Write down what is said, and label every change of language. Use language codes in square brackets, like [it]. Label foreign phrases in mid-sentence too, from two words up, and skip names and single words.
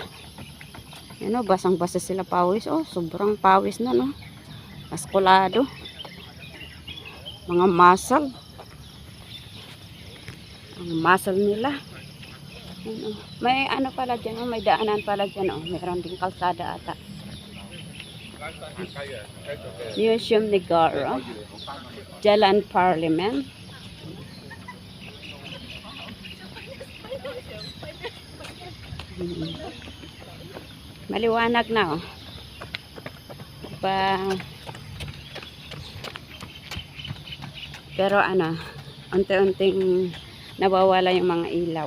[tl] Yan o, basang-basa sila pawis. Oh, sobrang pawis na, no? Maskulado. Mga muscle. Ang muscle nila. Ano, may ano pala dyan, may daanan pala dyan, Meron ding kalsada ata. Museum Negara. Jalan Parliament. Maliwanag na, pero ano, unti-unting nawawala yung mga ilaw.